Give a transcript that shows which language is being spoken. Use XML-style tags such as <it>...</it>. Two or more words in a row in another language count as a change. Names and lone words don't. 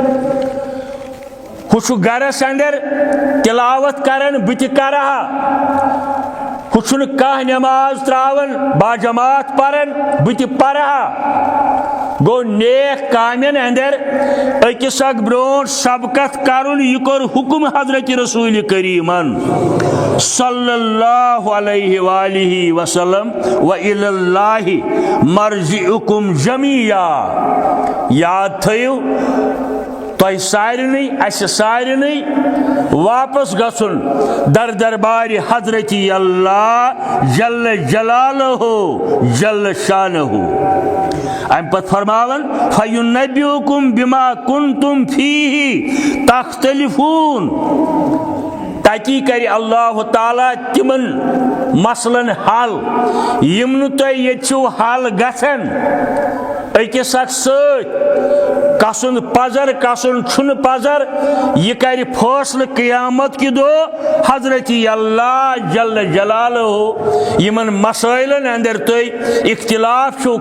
<ks>ہُہ چھُ گرس اندر تلاوت کران بہٕ تہِ کرٕ ہا ہُہ چھُنہٕ کانٛہہ نٮ۪ماز تراوان باجماعت پران بہٕ تہِ پرٕ ہا گوٚو نیک کامٮ۪ن اندر أکِس اکھ برٛونٛٹھ سبقت کرُن یہِ کوٚر حُکم حضرت رسول کریٖمن</ks> <ar>صلی اللہ علیہ وآلہ وسلم وإلی اللہ مرجعکم</ar> <ks>جمیعا یاد تھٲیِو تۄہہِ سارنٕے اَسہِ سارنٕے واپس گژھُن در دربارِ حضرت اللہ</ks> <ar>جل جلالہ جل شانہ</ar> <ks>امہِ پتہٕ فرماون</ks> <ar>فَیُنَبِّئُکُم بِما کُنتُم فیہ تختلفون</ar> <ks>تتی کرِ اللہ تعالیٰ تِمن مسلن حل یِم نہٕ تۄہہِ ییٚتہِ چھِو حل گژھان أکِس اکھ سۭتۍ کسُن پزر کسُن چھُنہٕ پزر یہِ کرِ فٲصلہٕ قیامت کہِ دۄہ حضرت اللہ</ks> <ar>جل جلالہ</ar> <ks>یِمن مسٲیلن اندر تُہۍ اختلاف چھِو</ks>